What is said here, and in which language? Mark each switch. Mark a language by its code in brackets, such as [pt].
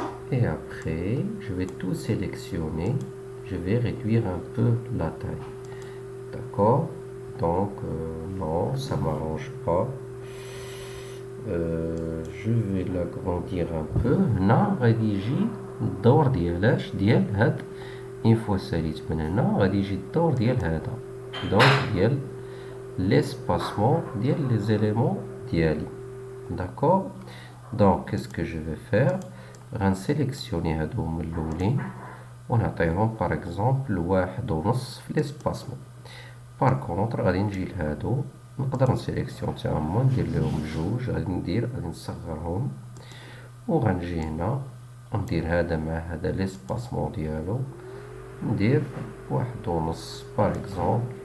[fr] Et après, je vais tout sélectionner. Je vais réduire un peu la taille. D'accord? Donc, non, ça ne m'arrange pas. Je vais l'agrandir un peu. [ar] هنا غادي يجي الدور ديال هاد [fr] une fois [ar] ساليت من هنا غادي يجي الدور ديال هذا دونك ديال l'espacement ديال les éléments ديالي. [fr] D'accord? Donc qu'est-ce que je vais faire? [ar] غنسيليكسيوني هادو من الاولين ونعطيهم [fr] par exemple [ar] 1.5 في l'espacement. [fr] Par contre [ar] غادي نجي لهادو نقدر نسيليكسيون تا هما ندير لهم جوج غادي نصغرهم وغنجي هنا ندير هذا مع هذا ليسباسمون ديالو ندير 1.5 باغ اكزومبل.